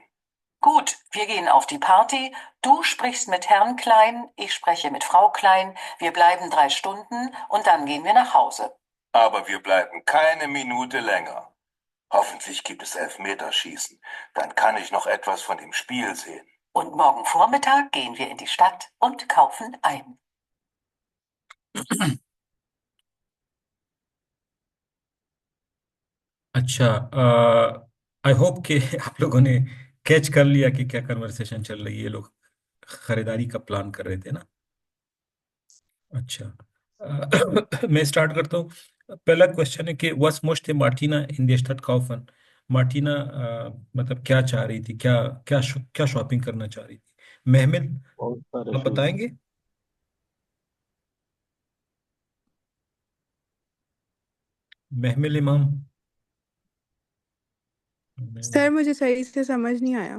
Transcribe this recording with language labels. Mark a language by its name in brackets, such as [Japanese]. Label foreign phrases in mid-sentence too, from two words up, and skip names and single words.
[German] Gut, wir gehen auf die Party. Du sprichst mit Herrn Klein, ich spreche mit Frau Klein. Wir bleiben 3 Stunden und dann gehen wir nach Hause. Aber wir bleiben keine Minute länger. Hoffentlich gibt es Elfmeterschießen. Dann kann ich noch etwas von dem Spiel sehen. Und morgen Vormittag gehen wir in die Stadt und kaufen ein. [Hindi] अच्छा, [English] I hope [Hindi] कि आप लोगों ने कैच कर लिया कि क्या कन्वर्सेशन चल रही है। ये लोग खरीदारी का प्लान कर रहे थे ना। अच्छा, मैं स्टार्ट करता हूँ। पहला क्वेश्चन है कि [German] was möchte Martina in der Stadt kaufen? [Hindi] मार्टिना मतलब क्या चाह रही थी, क्या क्या क्या शॉपिंग करना चाह रही थी? महमिल, बहुत सारे आप शूज बताएंगे? महमिल इमाम। सर मुझे सही से समझ नहीं आया।